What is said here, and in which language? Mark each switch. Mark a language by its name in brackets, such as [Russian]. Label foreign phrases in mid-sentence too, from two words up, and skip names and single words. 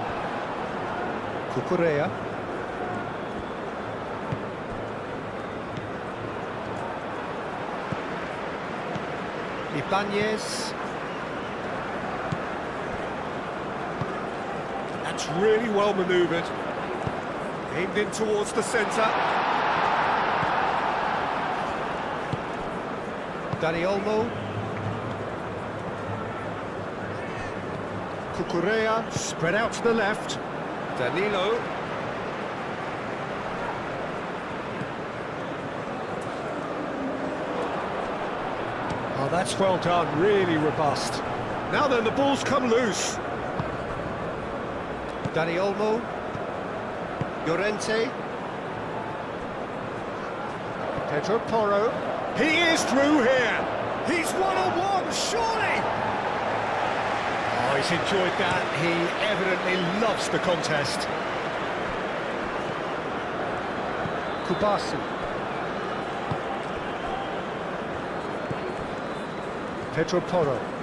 [English] Cucurella. Ibanez. That's really well manoeuvred. Aimed in towards the centre. Dani Olmo. Cucurella spread out to the left. Danilo. Oh, that's well done, really robust. Now then, the ball's come loose. Dani Olmo. Llorente. Pedro Porro. He is through here. He's one-on-one, surely. Oh, he's enjoyed that. He evidently loves the contest. Kubasi. Pedro Porro.